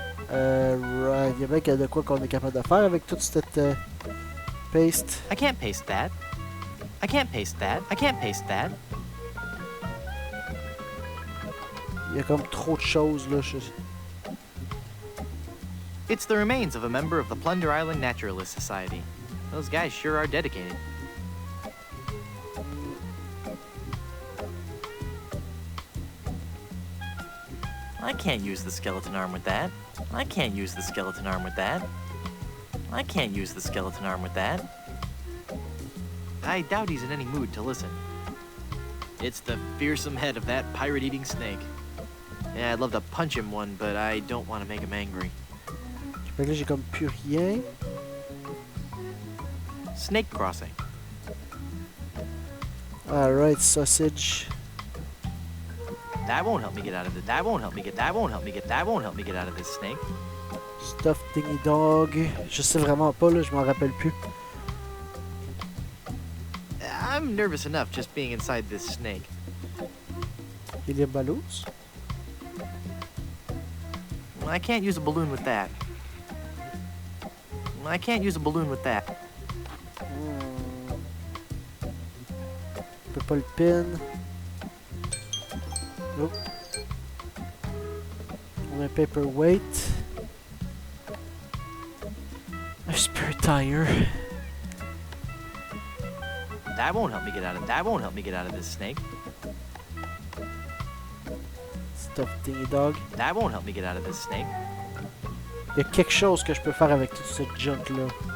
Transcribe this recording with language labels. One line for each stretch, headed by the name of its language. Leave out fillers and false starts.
French: Right. Il y a bien qu'il y a de quoi qu'on est capable de faire avec toute cette paste.
English: I can't paste that. I can't paste that. I can't paste that.
French: Il y a comme trop de choses là.
English: It's the remains of a member of the Plunder Island Naturalist Society. Those guys sure are dedicated. I can't use the skeleton arm with that. I can't use the skeleton arm with that. I can't use the skeleton arm with that. I doubt he's in any mood to listen. It's the fearsome head of that pirate-eating snake. Yeah, I'd love to punch him one, but I don't want to make him angry.
French: Fait que là, j'ai comme plus rien.
English: Snake crossing. Alright, sausage. That won't help me get out of it. That won't help me get. That won't help me get. That won't help me get out of this snake. Stuffed dingy dog.
French: Je sais vraiment pas, là, je m'en rappelle plus.
English: I'm nervous enough just being inside this snake. Helium balloons? I can't use a balloon with that. I can't use a balloon with that. Purple pin. Nope. On a paperweight. A spare tire. That won't help me get out of. That won't help me get out of this snake. Stuffed dingy dog. That won't help me get out of this snake.
French: Il y a quelque chose que je peux faire avec toute cette junk là.